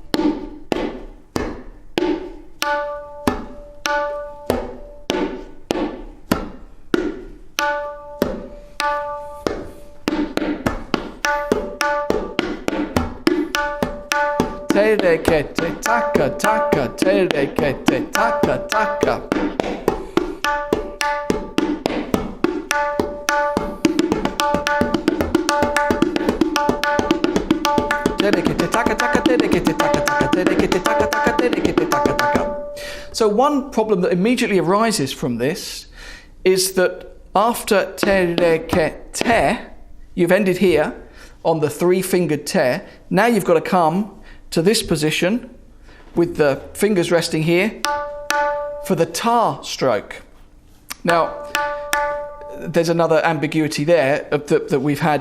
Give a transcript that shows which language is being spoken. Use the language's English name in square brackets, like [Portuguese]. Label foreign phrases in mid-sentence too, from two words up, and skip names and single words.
[English] Te re ke te taka taka, te re ke te taka taka. Te re ke te taka taka, te re ke te taka taka, te re ke te taka taka, te re ke te taka taka. So one problem that immediately arises from this is that after te re ke te, you've ended here on the three-fingered te. Now you've got to come to this position with the fingers resting here for the ta stroke. Now, there's another ambiguity there that we've had.